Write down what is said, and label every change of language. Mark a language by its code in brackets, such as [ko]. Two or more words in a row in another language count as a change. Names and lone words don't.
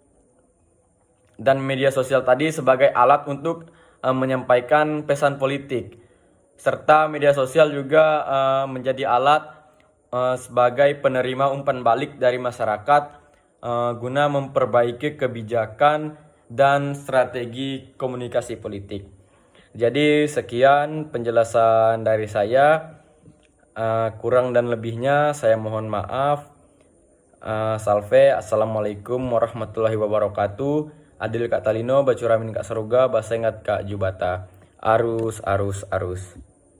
[id] dan media sosial tadi sebagai alat untuk menyampaikan pesan politik, serta media sosial juga menjadi alat sebagai penerima umpan balik dari masyarakat guna memperbaiki kebijakan dan strategi komunikasi politik. Jadi sekian penjelasan dari saya, kurang dan lebihnya saya mohon maaf. [ar] Salve, السلام عليكم ورحمة الله وبركاته. [knx] Adil Kak Talino, Bacuramin Kak Saruga, Basengat Kak Jubata. Arus.